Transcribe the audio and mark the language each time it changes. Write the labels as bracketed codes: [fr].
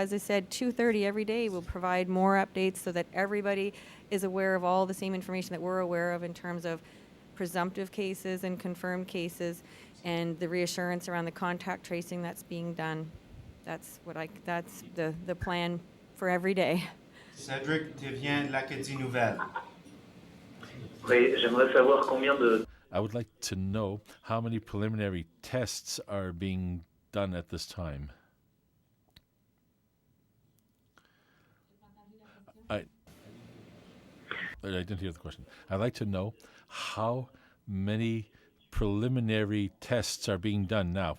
[en] As I said, 2:30 every day. We'll provide more updates so that everybody is aware of all the same information that we're aware of in terms of presumptive cases and confirmed cases, and the reassurance around the contact tracing that's being done. That's the plan for every day. [fr] Cédric Thévien de l'Acadie Nouvelle. Oui, j'aimerais savoir combien de... [en] I would like to know how many preliminary tests are being done at this time. I didn't hear the question. I'd like to know how many preliminary tests are being done now.